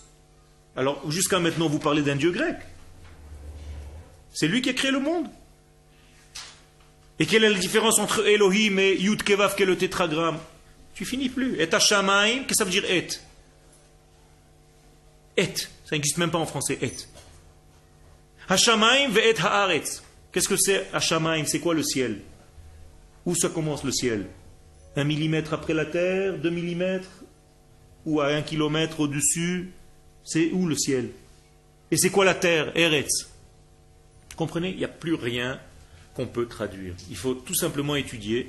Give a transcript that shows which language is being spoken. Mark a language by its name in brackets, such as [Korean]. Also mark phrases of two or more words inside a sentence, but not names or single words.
[French] Alors, jusqu'à maintenant, vous parlez d'un Dieu grec. C'est lui qui a créé le monde. Et quelle est la différence entre Elohim et Yud Kevav, qui est le tétragramme? Tu finis plus. Et Hashamayim, qu'est-ce que ça veut dire et? Et. Ça n'existe même pas en français, et. [Hebrew] השמים ואת הארץ. [French] Qu'est-ce que c'est Hashamayim? C'est quoi le ciel? Où ça commence le ciel? 1 millimètre après la terre, 2 millimètres, ou à 1 kilomètre au-dessus? C'est où le ciel? Et c'est quoi la terre? Eretz. Vous comprenez? Il n'y a plus rien qu'on peut traduire. Il faut tout simplement étudier.